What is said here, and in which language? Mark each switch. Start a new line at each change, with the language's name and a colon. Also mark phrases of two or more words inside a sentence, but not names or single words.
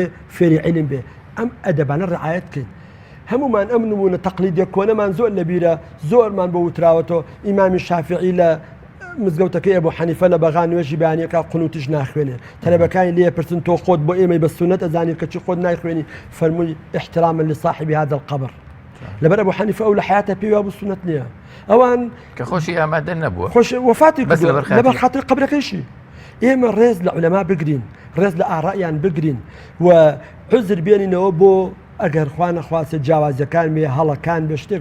Central Kurdish: فێری عیلم بێ ئەم ئەدەبانە ڕعایەت کرد هەمومان ئەم نمونە تەقلیدیە کۆنەمان زۆر لەبیرە زۆرمان بۆ وتراوەتەوە ئیمامی شافعی لە مزگەوتەکەی ئەبوو حەنیفە لە بەغان نوێژی بەیانیەکە قونوتیش ناخوێنێ تەلەبەکانی لێ پرسن تۆ خۆت بۆ ئێمەی بە سونەت ئەزانی کە چی خۆت نایخوێنی فەرمووی
Arabic: احتراما لصاحب هذا القبر
Central Kurdish: لەبەر ئەبوو حەنیفە ئەو لە حیاتە پێی وابوو سونەت نییە ئەوان کە خۆشی ئامادە نەبووە خۆش وفاتی لەبەر خاتر قبرەکەیشی ئێمە ڕێز لە عولەما بگرین ڕێز لە ئاڕائیان بگرین و عوزر بێنینەوە بۆ ئەگەر خوا نەخواستە جیاوازیەکان بێ هەڵەکان بێ شتێک